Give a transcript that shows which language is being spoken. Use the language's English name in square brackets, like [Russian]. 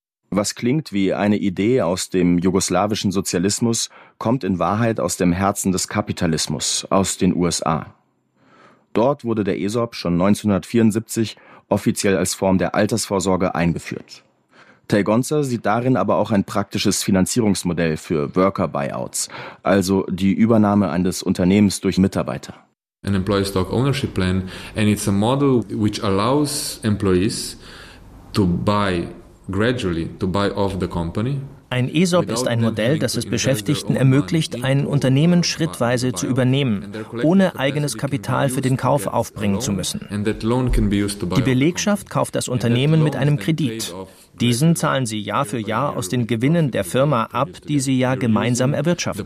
[German] Was klingt wie eine Idee aus dem jugoslawischen Sozialismus, kommt in Wahrheit aus dem Herzen des Kapitalismus, aus den USA. Dort wurde der ESOP schon 1974 offiziell als Form der Altersvorsorge eingeführt. Tay Gonzer sieht darin aber auch ein praktisches Finanzierungsmodell für Worker-Buyouts, also die Übernahme eines Unternehmens durch Mitarbeiter. [English] An employee stock ownership plan, and it's a model which allows employees to buy gradually to buy off the company. [German] Ein ESOP ist ein Modell, das es Beschäftigten ermöglicht, ein Unternehmen schrittweise zu übernehmen, ohne eigenes Kapital für den Kauf aufbringen zu müssen. Die Belegschaft kauft das Unternehmen mit einem Kredit. Diesen zahlen sie Jahr für Jahr aus den Gewinnen der Firma ab, die sie ja gemeinsam erwirtschaften.